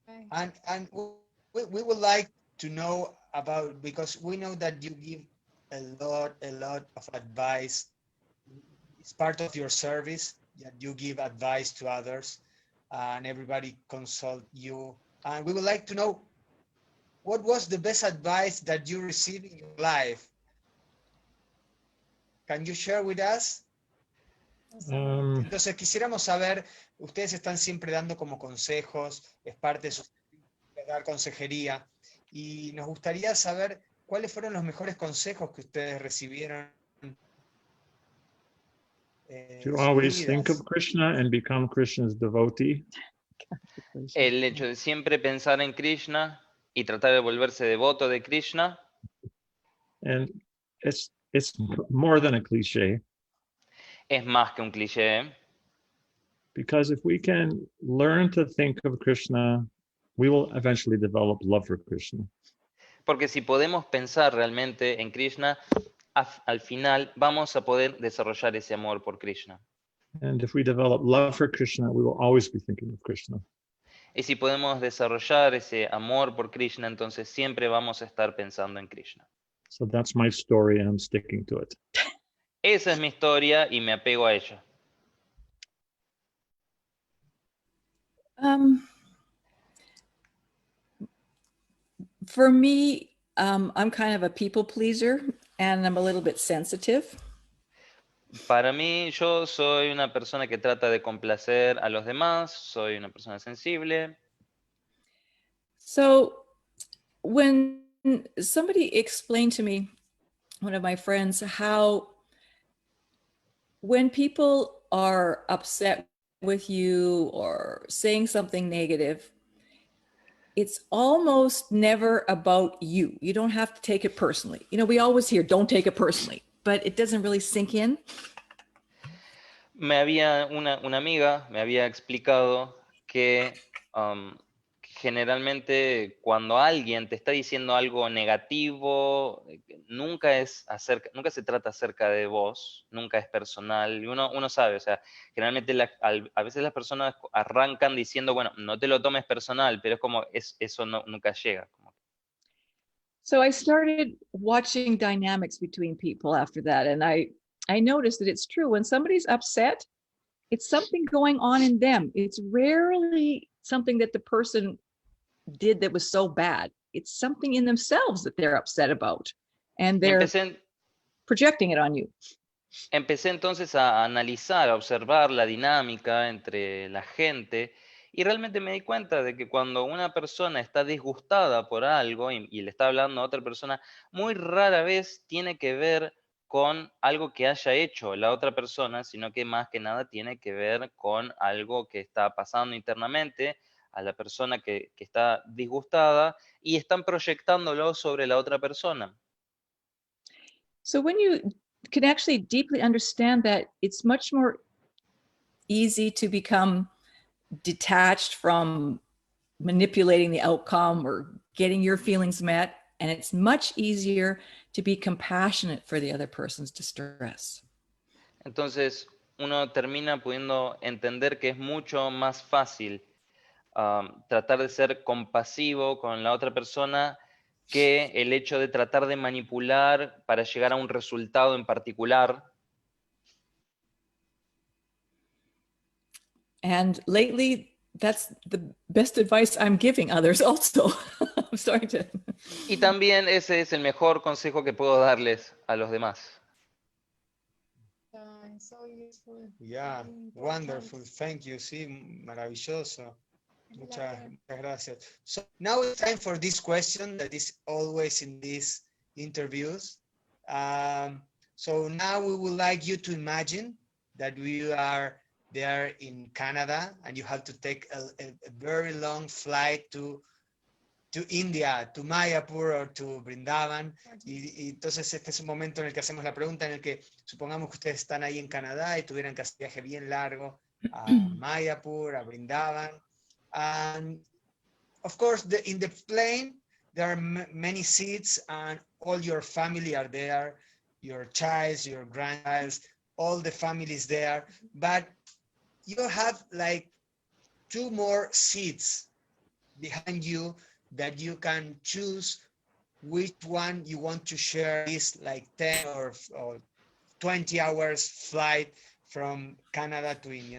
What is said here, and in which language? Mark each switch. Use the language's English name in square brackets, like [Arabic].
[English] And we would like to know about, because we know that you give a lot of advice. It's part of your service that you give advice to others, and everybody consult you. And we would like to know, what was the best advice that you received in your life? Can you share with us? [Spanish] Entonces quisiéramos saber, ustedes están siempre dando como consejos, es parte de su dar consejería, y nos gustaría saber cuáles fueron los mejores consejos que ustedes recibieron. [English] To always think of Krishna and become Krishna's devotee. [Spanish] El hecho de siempre pensar en Krishna y tratar de volverse devoto de Krishna. [English] And it's more than a cliche. [Spanish] Es más que un cliché. [English] Because if we can learn to think of Krishna, we will eventually develop love for Krishna. [Spanish] Porque si podemos pensar realmente en Krishna, al final vamos a poder desarrollar ese amor por Krishna. [English] And if we develop love for Krishna, we will always be thinking of Krishna. [Spanish] Y si podemos desarrollar ese amor por Krishna, entonces siempre vamos a estar pensando en Krishna. [English] So that's my story and I'm sticking to it. [Spanish] Esa es mi historia y me apego a ella. [English] For me, I'm kind of a people pleaser and I'm a little bit sensitive. [Spanish] Para mí, yo soy una persona que trata de complacer a los demás, soy una persona sensible. [English] So when somebody explained to me, one of my friends, how when people are upset with you or saying something negative, it's almost never about you. You don't have to take it personally. You know, we always hear, don't take it personally, but it doesn't really sink in. [Spanish] Una amiga me había explicado que generalmente cuando alguien te está diciendo algo negativo, nunca se trata acerca de vos, nunca es personal, y uno sabe, o sea, generalmente a veces las personas arrancan diciendo, bueno, no te lo tomes personal, pero es como, eso nunca llega. [English] So I started watching dynamics between people after that, and I noticed that it's true. When somebody's upset, it's something going on in them. It's rarely something that the person did that was so bad. It's something in themselves that they're upset about, and they're projecting it on you. [Spanish] Empecé entonces a analizar, a observar la dinámica entre la gente, y realmente me di cuenta de que cuando una persona está disgustada por algo y le está hablando a otra persona, muy rara vez tiene que ver con algo que haya hecho la otra persona, sino que más que nada tiene que ver con algo que está pasando internamente a la persona que está disgustada y están proyectándolo sobre la otra persona. [English] So when you can actually deeply understand that, it's much more easy to become detached from manipulating the outcome or getting your feelings met. And it's much easier to be compassionate for the other person's distress. [Spanish] Entonces, uno termina pudiendo entender que es mucho más fácil tratar de ser compasivo con la otra persona que el hecho de tratar de manipular para llegar a un resultado en particular. [English] And lately, that's the best advice I'm giving others also. I'm starting to. [Spanish] Y también ese es el mejor consejo que puedo darles a los demás. [English] So useful. Yeah, wonderful. Thank you. [Spanish] Sí, maravilloso. Muchas gracias. [English] So now it's time for this question that is always in this interviews. So now we would like you to imagine that we are there in Canada and you have to take a very long flight to India, to Mayapur or to Vrindavan. [Spanish] Y entonces este es un momento en el que hacemos la pregunta en el que supongamos que ustedes están ahí en Canadá y tuvieran que hacer un viaje bien largo a Mayapur, a Vrindavan. [English] And of course, in the plane, there are many seats and all your family are there, your child, your grandchild, all the families there. But you have like 2 more seats behind you that you can choose which one you want to share this like 10 or 20 hours flight from Canada to India.